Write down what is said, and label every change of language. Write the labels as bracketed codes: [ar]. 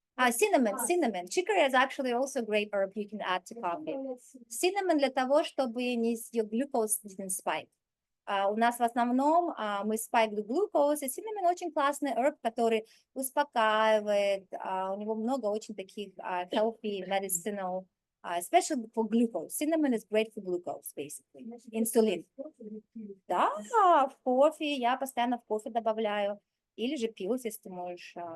[en] Cinnamon. Chicory is actually also a great herb you can add to coffee. Cinnamon [ru] для того, чтобы [en] your glucose didn't spike. [ru] У нас в основном мы [en] spike the glucose, [ru] и cinnamon очень классный herb, который успокаивает, у него много очень таких [en] healthy medicinal, especially for glucose. Cinnamon is great for glucose, basically. [ru] Инсулин. Да, в кофе, я постоянно в кофе добавляю, или же пилс, если ты можешь...